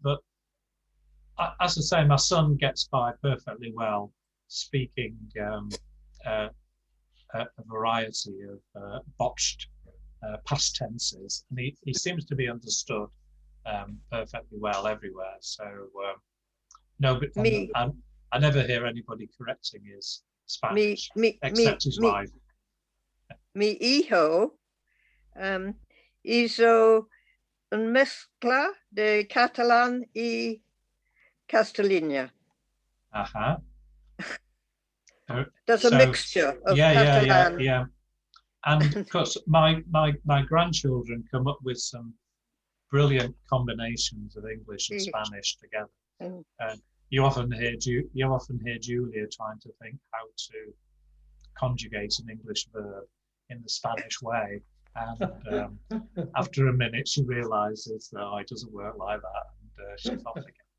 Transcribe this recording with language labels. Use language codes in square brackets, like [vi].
[en] But as I say, my son gets by perfectly well speaking a variety of botched past tenses, and he seems to be understood perfectly well everywhere. So no, but I never hear anybody correcting his Spanish except his wife. [es] Mi hijo hizo una mezcla de catalán y castellano. [en] There's a mixture of Catalan. Yeah. And of course, my grandchildren come up with some brilliant combinations of English and Spanish together. And you often hear Julia trying to think how to conjugate an English verb in the Spanish way, and after a minute she realizes that it doesn't work like that, and she's off again.